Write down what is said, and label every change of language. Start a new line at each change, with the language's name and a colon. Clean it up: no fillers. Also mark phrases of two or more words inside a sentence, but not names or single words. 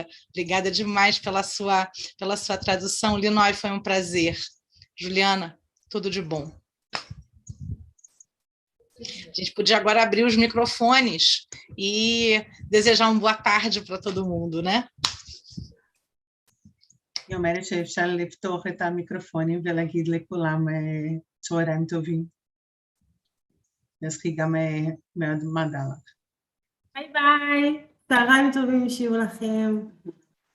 Portuguese: Obrigada demais pela sua tradução. Linói, foi um prazer. Juliana, tudo de bom. A gente podia agora abrir os microfones e desejar uma boa tarde para todo mundo, né?
Hebrew: היא אומרת שאפשר לפתוח את המיקרופונים ולהגיד לכולם צהריים טובים. אז היא גם מאוד מודה לך. ביי ביי, צהריים טובים שיהיו לכם.